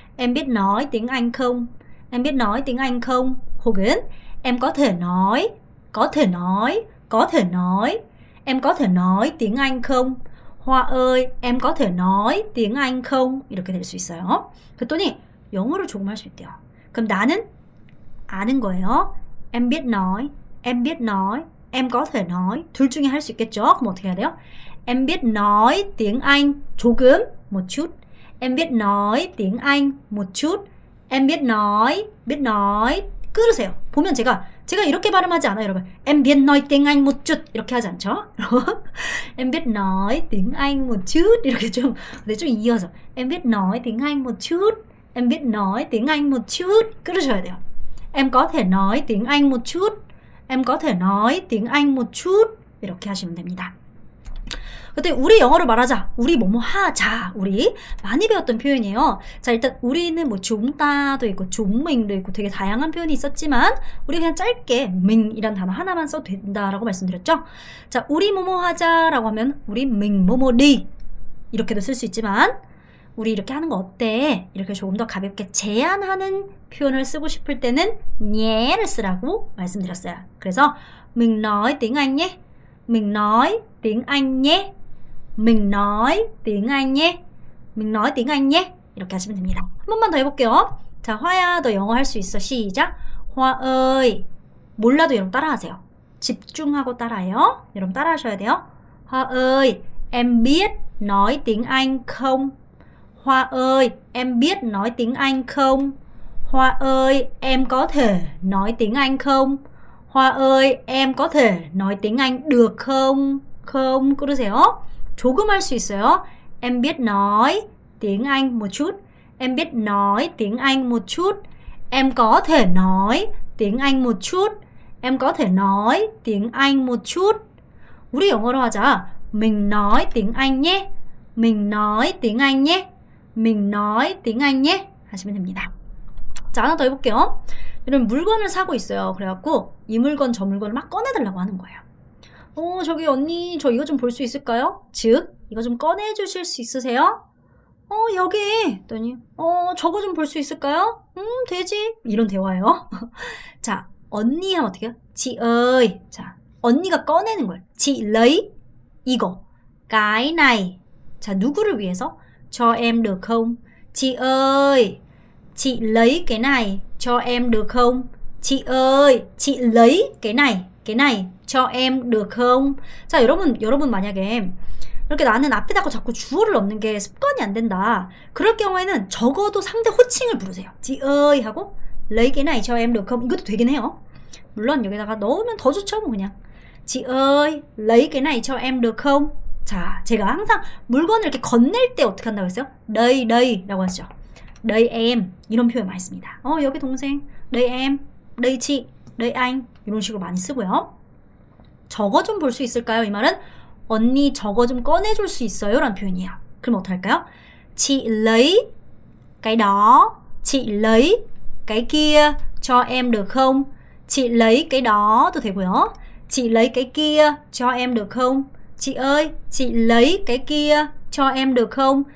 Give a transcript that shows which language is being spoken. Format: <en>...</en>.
<vi>Em biết nói tiếng Anh không? Em biết nói tiếng Anh không?</vi> <ko>혹은</ko> <vi>em có thể nói, có thể nói, có thể nói. Em có thể nói tiếng Anh không? Hoa ơi, em có thể nói tiếng Anh không?</vi> <ko>이렇게 될 수 있어요. 그랬더니 영어를 조금 할 수 있대요. 그럼 나는 아는 거예요.</ko> <vi>Em biết nói, em biết nói, em có thể nói.</vi> <ko>둘 중에 할 수 있겠죠? 그럼 어떻게 해야 돼요?</ko> <vi>Em biết nói tiếng Anh</vi> <ko>조금,</ko> <vi>một chút. Em biết nói tiếng Anh một chút. Em biết nói.</vi> <ko>끊으세요. 보면 제가 이렇게 발음하지 않아요, 여러분.</ko> <vi>Em biết nói tiếng Anh một chút</vi> <ko>이렇게 하지 않죠?</ko> <vi>Em biết nói tiếng Anh một chút</vi> <ko>이렇게 좀 이어서</ko> <vi>Em biết nói tiếng Anh một chút. Em biết nói tiếng Anh một chút.</vi> <ko>끊으셔야 돼요.</ko> <vi>Em có thể nói tiếng Anh một chút. Em có thể nói tiếng Anh một chút.</vi> <ko>이렇게 하시면 됩니다. 그때 우리 영어를 말하자, 우리 뭐뭐 하자, 우리 많이 배웠던 표현이에요. 자, 일단 우리는 뭐 chúng ta 도 있고 chúng mình 도 있고 되게 다양한 표현이 있었지만 우리 그냥 짧게 mình 이란 단어 하나만 써도 된다라고 말씀드렸죠. 자, 우리 뭐뭐 하자라고 하면 우리 mình 뭐뭐 đi 이렇게도 쓸 수 있지만 우리 이렇게 하는 거 어때? 이렇게 조금 더 가볍게 제안하는 표현을 쓰고 싶을 때는 nhé를 쓰라고 말씀드렸어요. 그래서</ko> <vi>mình nói tiếng Anh nhé. mình nói tiếng Anh nhé. mình nói tiếng Anh nhé. mình nói tiếng Anh nhé.</vi> <ko>이렇게 하시면 됩니다. 한 번만 더 해볼게요. 자, 화야 너 영어 할 수 있어. 시작. 화 ơi. 몰라도 여러분 따라하세요. 집중하고 따라해요. 여러분 따라하셔야 돼요.</ko> <vi>Hoa ơi, em biết nói tiếng Anh không? Hoa ơi, em biết nói tiếng Anh không? Hoa ơi, em có thể nói tiếng Anh không? Hoa ơi, em có thể nói tiếng Anh được không? không</vi> <ko>그러세요. 조금 할 수 있어요.</ko> <vi>Em biết nói tiếng Anh một chút. Em biết nói tiếng Anh một chút. Em có thể nói tiếng Anh một chút. Em có thể nói tiếng Anh một chút.</vi> <ko>우리 영어로 하자.</ko> <vi>Mình nói tiếng Anh nhé. Mình nói tiếng Anh nhé. mình nói tiếng Anh nhé.</vi> <ko>하시면 됩니다. 자, 하나 더 해볼게요. 여러분 물건을 사고 있어요. 그래갖고 이 물건 저 물건을 막 꺼내달라고 하는 거예요. 저기 언니 저 이거 좀 볼 수 있을까요? 즉 이거 좀 꺼내주실 수 있으세요? 여기 했더니 저거 좀 볼 수 있을까요? 되지. 이런 대화예요. 자, 언니 하면 어떻게 해요?</ko> <vi>chị ơi.</vi> <ko>자, 언니가 꺼내는 거예요.</ko> <vi>chị lấy</vi> <ko>이거</ko> <vi>cái này.</vi> <ko>자, 누구를 위해서?</ko> <vi>cho em được không? chị ơi, chị lấy cái này cho em được không? chị ơi, chị lấy cái này cho em được không?</vi> <ko>자, 여러분 만약에 이렇게 나는 앞에다가 자꾸 주어를 넣는 게 습관이 안 된다. 그럴 경우에는 적어도 상대 호칭을 부르세요.</ko> <vi>chị ơi</vi> <ko>하고</ko> <vi>lấy cái này cho em được không?</vi> <ko>이것도 되긴 해요. 물론 여기다가 넣으면 더 좋죠, 뭐 그냥.</ko> <vi>chị ơi, lấy cái này cho em được không?</vi> <ko>자, 제가 항상 물건을 이렇게 건넬 때 어떻게 한다고 했어요? đây 라고 하시죠.</ko> <vi>đây em</vi> <ko>이런 표현 많이 씁니다. 여기 동생,</ko> <vi>đây em, đây chị, đây anh</vi> <ko>이런 식으로 많이 쓰고요. 저거 좀 볼 수 있을까요? 이 말은 언니 저거 좀 꺼내줄 수 있어요? 라는 표현이에요. 그럼 어떻게 할까요?</ko> <vi>chị lấy cái đó, chị lấy cái kia cho em được không? chị lấy cái đó</vi> <ko>도 되고요.</ko> <vi>chị lấy cái kia cho em được không? chị ơi, chị lấy cái kia cho em được không?</vi>